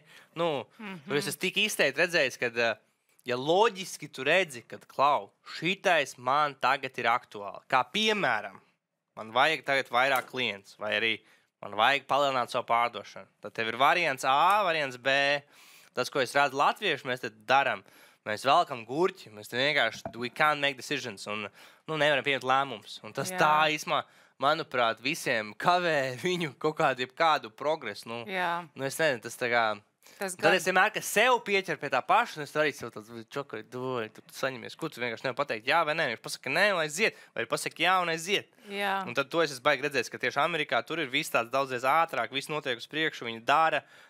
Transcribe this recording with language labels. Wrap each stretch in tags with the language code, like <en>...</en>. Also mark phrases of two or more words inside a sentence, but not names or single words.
<lv>Nu, tur es esmu tik izteikti redzējis, ka, ja loģiski tu redzi, kad šitais man tagad ir aktuāli. Kā piemēram, man vajag tagad vairāk klients, vai arī man vajag palielināt savu pārdošanu. Tad tev ir variants A, variants B. Tas, ko es redzu latviešu, mēs tad daram. Mēs velkam gurķi, mēs vienkārši</lv> <en>we can't make decisions</en> <lv>un nevaram pieņemt lēmumus. Un tas tā īsumā, manuprāt, visiem kavē viņu kaut kādu progresu. Nu, es nezinu, tas tā kā... Tad es vienmēr, ka sev pieķer pie tā paša, un es arī sev tāds čokari, tu saņemies, ko tu vienkārši nevar pateikt jā vai nē. Viņš pasaka nē un aiziet, vai pasaka jā un aiziet. Un tad to es baigi redzēju, ka tieši Amerikā tur ir viss tāds daudzreiz ātrāk, viss notiek uz priekšu, viņi dara.</lv>